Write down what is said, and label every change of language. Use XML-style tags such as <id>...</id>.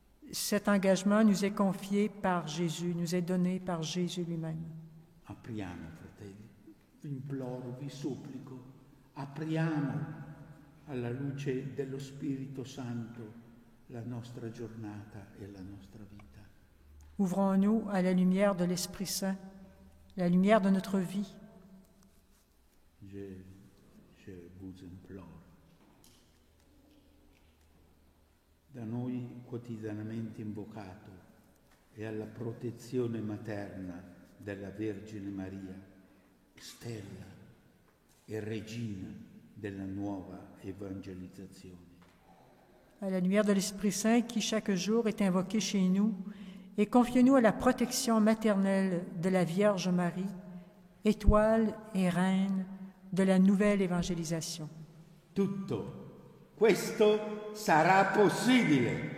<fr>Cet engagement nous est confié par Jésus, nous est donné par Jésus lui-même.</fr> <it>Apriamo, fratelli, vi imploro, vi supplico, apriamo alla luce dello Spirito Santo la nostra giornata e la nostra vita.</it> <fr>Ouvrons-nous à la lumière de l'Esprit Saint, la lumière de notre vie. Je vous imploro.</fr> <it>Da noi quotidianamente invocato e alla protezione materna della Vergine Maria, stella e regina della nuova evangelizzazione.</it> <fr>à la lumière de l'Esprit Saint qui chaque jour est invoqué chez nous, et confiez-nous à la protection maternelle de la Vierge Marie, étoile et reine de la nouvelle évangélisation.</fr> <it>Tutto questo sarà possibile.</it>